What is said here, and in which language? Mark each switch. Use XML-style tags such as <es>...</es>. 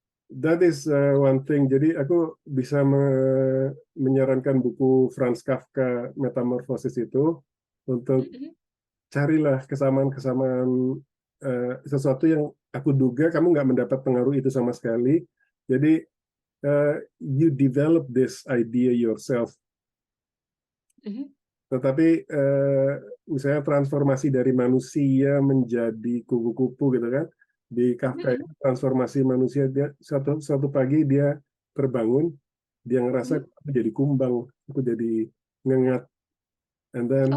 <en>that is one thing.</en> <id>Jadi aku bisa menyarankan buku Franz Kafka Metamorphosis itu untuk Mhm. carilah kesamaan-kesamaan sesuatu yang aku duga kamu nggak mendapat pengaruh itu sama sekali. Jadi</id> <en>you develop this idea yourself. Mhm.</en> <id>Tetapi misalnya transformasi dari manusia menjadi kupu-kupu gitu kan, di Kafka itu Mhm. transformasi manusia dia suatu pagi dia terbangun, dia ngerasa Mhm. aku jadi kumbang, aku jadi ngengat,</id> <en>and then</en>